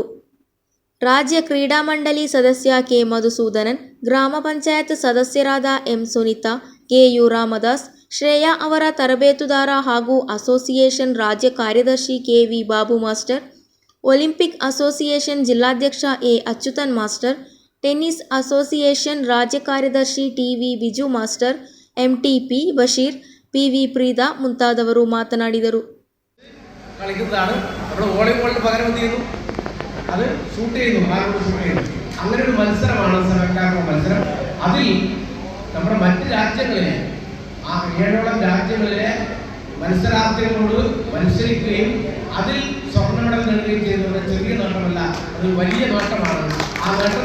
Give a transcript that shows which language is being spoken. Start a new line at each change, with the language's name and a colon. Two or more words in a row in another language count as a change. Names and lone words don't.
Kannada: ರಾಜ್ಯ ಕ್ರೀಡಾ ಮಂಡಳಿ ಸದಸ್ಯ ಕೆ ಮಧುಸೂದನನ್, ಗ್ರಾಮ ಪಂಚಾಯತ್ ಸದಸ್ಯರಾದ ಎಂ ಸುನೀತಾ, ಕೆ ಯು ರಾಮದಾಸ್, ಶ್ರೇಯಾ ಅವರ ತರಬೇತುದಾರ ಹಾಗೂ ಅಸೋಸಿಯೇಷನ್ ರಾಜ್ಯ ಕಾರ್ಯದರ್ಶಿ ಕೆ ವಿ ಬಾಬು ಮಾಸ್ಟರ್, ಒಲಿಂಪಿಕ್ ಅಸೋಸಿಯೇಷನ್ ಜಿಲ್ಲಾಧ್ಯಕ್ಷ ಎ ಅಚ್ಯುತನ್ ಮಾಸ್ಟರ್, ಟೆನ್ನಿಸ್ ಅಸೋಸಿಯೇಷನ್ ರಾಜ್ಯ ಕಾರ್ಯದರ್ಶಿ ಟಿ ವಿ ಬಿಜು ಮಾಸ್ಟರ್, ಎಂಟಿಪಿ ബഷീർ, പി വി പ്രീത ಮುಂತಾದವರು മാതനാടിದರು.
Malayalam: കളിക്കുന്നതാണ് നമ്മുടെ വോളിബോളിന് പകരം എന്ത് ചെയ്യുന്നു, അത് ഷൂട്ട് ചെയ്യുന്നു, അങ്ങനെ ഒരു മത്സരമാണ് സെപെക് മത്സരം. അതിൽ നമ്മുടെ മറ്റ് രാജ്യങ്ങളിലെ 7ഓളം രാജ്യങ്ങളിലെ മത്സരാർത്ഥികളോട് മത്സരിക്കുകയും അതിൽ സ്വർണ്ണ മെഡൽ നേടുകയും ചെയ്യുന്നത് ചെറിയ നേട്ടമല്ല, അത് വലിയ നേട്ടമാണ്.